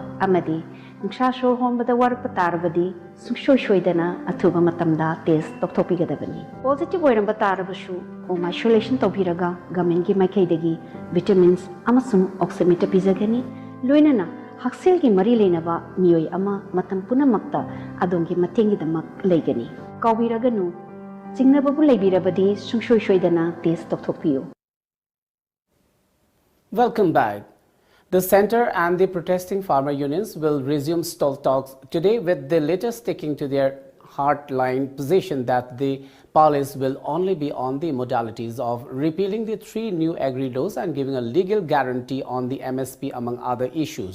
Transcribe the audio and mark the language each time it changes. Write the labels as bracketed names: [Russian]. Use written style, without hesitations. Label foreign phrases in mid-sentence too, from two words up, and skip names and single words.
[Manipuri] ꯑꯃꯗꯤ ꯅꯨꯡꯁꯥ ꯁꯣꯔ ꯍꯣꯟꯕꯗ ꯋꯥꯔꯛꯄ ꯇꯥꯔꯕꯗꯤ ꯁꯨꯡꯁꯣꯏ ꯁꯣꯏꯗꯅ ꯑꯊꯨꯕ ꯃꯇꯝꯗ ꯇꯦꯁ ꯇꯧꯊꯣꯛꯄꯤꯒꯗꯕꯅꯤ꯫ ꯄꯣꯖꯤꯇꯤꯚ ꯑꯣꯏꯔꯝꯕ ꯇꯥꯔꯕꯁꯨ ꯍꯣꯝ ꯑꯥꯏꯁꯣꯂꯦꯁꯟ ꯇꯧꯕꯤꯔꯒ ꯒꯚꯔꯟꯃꯦꯟꯠꯀꯤ ꯃꯥꯏꯀꯩꯗꯒꯤ ꯚꯤꯇꯥꯃꯤꯟꯁ ꯑꯃꯁꯨꯡ ꯑꯣꯛꯁꯤꯃꯤꯇꯔ ꯄꯤꯖꯒꯅꯤ꯫ ꯂꯣꯏꯅꯅ ꯍꯛꯁꯦꯜꯒꯤ ꯃꯔꯤ ꯂꯩꯅꯕ ꯃꯤꯑꯣꯏ ꯑꯃ ꯃꯇꯝ ꯄꯨꯝꯅꯃꯛꯇ ꯑꯗꯣꯝꯒꯤ ꯃꯇꯦꯡꯒꯤꯗꯃꯛ ꯂꯩꯒꯅꯤ꯫ ꯀꯥꯎꯕꯤꯔꯒꯅꯨ, ꯆꯤꯡꯅꯕꯕꯨ ꯂꯩꯕꯤꯔꯕꯗꯤ ꯁꯨꯡꯁꯣꯏ ꯁꯣꯏꯗꯅ ꯇꯦꯁ ꯇꯧꯊꯣꯛꯄꯤꯌꯨ꯫ [English] Welcome back. The Centre and the protesting farmer unions will resume stall talks today, with the latter sticking to their hardline position that the police will only be on the modalities of repealing the 3 new agri laws and giving a legal guarantee on the MSP, among other issues.